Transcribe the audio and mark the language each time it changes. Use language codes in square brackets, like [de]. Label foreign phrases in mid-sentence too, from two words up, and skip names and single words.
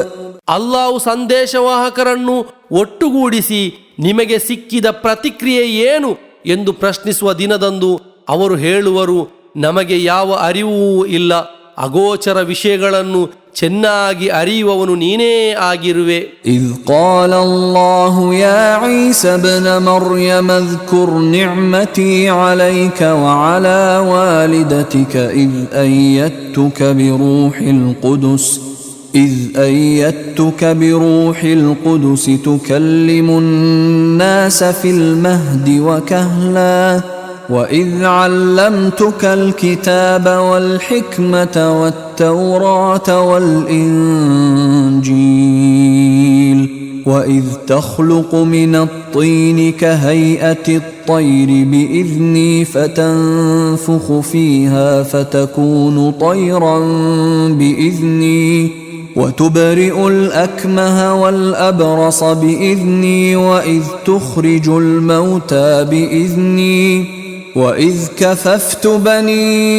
[kn] ಅಲ್ಲಾಹು ಸಂದೇಶವಾಹಕರನ್ನು ಒಟ್ಟುಗೂಡಿಸಿ ನಿಮಗೆ ಸಿಕ್ಕಿದ ಪ್ರತಿಕ್ರಿಯೆ ಏನು ಎಂದು ಪ್ರಶ್ನಿಸುವ ದಿನದಂದು ಅವರು ಹೇಳುವರು, ನಮಗೆ ಯಾವ ಅರಿವೂ ಇಲ್ಲ, ಅಗೋಚರ ವಿಷಯಗಳನ್ನು ಚೆನ್ನಾಗಿ ಅರಿಯುವವನು ನೀನೇ ಆಗಿರುವೆ. [ar] إذ قال الله يا عيسى ابن مريم اذكر نعمتي عليك وعلى والدتك إذ أيدتك بروح القدس بروح القدس تكلم الناس في المهد وكهلا وإذ علمتك الكتاب والحكمة والتوراة والإنجيل وإذ تخلق من الطين كهيئة الطير بإذني فتنفخ فيها فتكون طيرا بإذني وتبرئ الأكمه والأبرص بإذني وإذ تخرج الموتى بإذني وإذ كففت بني